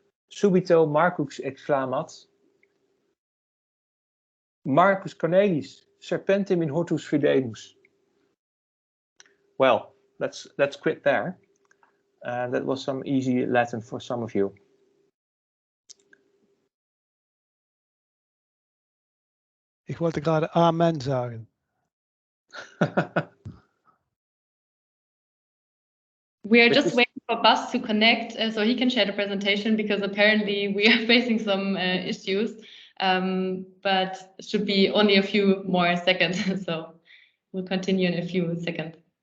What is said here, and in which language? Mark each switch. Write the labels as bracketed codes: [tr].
[la] Subito Marcus exclamat. Marcus Cornelis, serpentem in hortus fidemus. [en] Well, let's quit there. That was some easy Latin for some of you. [de] Ich wollte gerade Amen sagen. [en] We are just waiting for Bas to connect so he can share the presentation, because apparently we are facing some issues. but it should be only a few more seconds. So we'll continue in a few seconds.